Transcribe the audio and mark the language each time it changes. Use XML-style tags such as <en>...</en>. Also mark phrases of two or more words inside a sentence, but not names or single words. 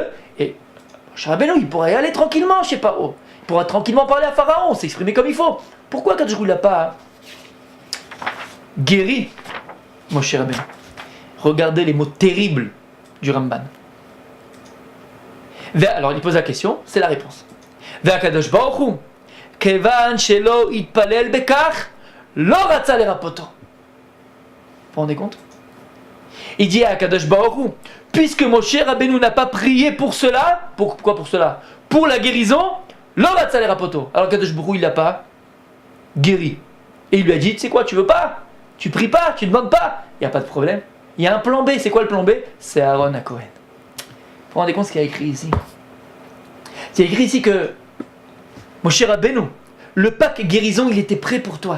<fr>Et Moshe Rabbeinu, il pourrait y aller tranquillement, je sais pas où. Il pourra tranquillement parler à Pharaon, s'exprimer comme il faut. Pourquoi que je vous l'a pas guéri, Moshe Rabbeinu? Regardez les mots terribles du Ramban. Alors il pose la question, c'est la réponse.</fr> <he>והקדוש ברוך הוא כיון שלא התפלל בכך לא רצה לרפאותו.</he> <fr>Vous vous rendez compte? Il dit à</fr> <he>הקדוש ברוך הוא,</he> <fr>puisque Moshe Rabbeinu n'a pas prié pour cela, pourquoi pour cela? Pour la guérison,</fr> <he>לא רצה לרפאותו.</he> <fr>Alors</fr> <he>הקדוש ברוך הוא</he> <fr>il l'a pas guéri. Et il lui a dit, tu sais quoi, tu veux pas? Tu pries pas, tu demandes pas, il n'y a pas de problème. Il y a un plan B, c'est quoi le plan B? C'est Aaron à Cohen. Vous vous rendez compte ce qu'il y a écrit ici? Il y a écrit ici que Moshe Rabbeinu, le pack guérison, il était prêt pour toi.</fr>